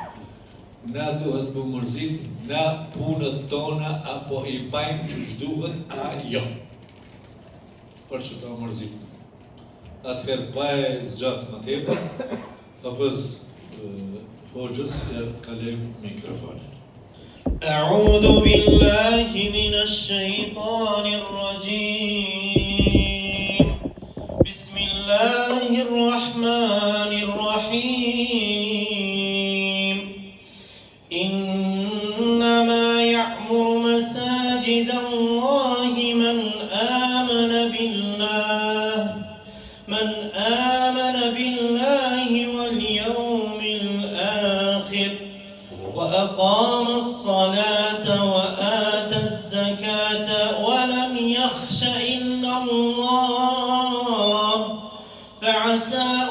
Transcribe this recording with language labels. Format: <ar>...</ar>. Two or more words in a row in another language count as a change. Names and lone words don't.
<sq>Na duhet më mërzit, na punët tona, apo i bajmë që shduhet, a jo. Për që ta mërzit. Atëherë pa e zgjatë më tepër, hafëz Hoxhës ja kalojmë mikrofonin.</sq> <ar>أعوذ بالله من الشيطان الرجيم بسم الله الرحمن الرحيم إنما يعمر مساجد الله من آمن بالله واليوم الآخر وأقام الصلاة وآتى الزكاة ولم يخش إلا الله فعسى</ar>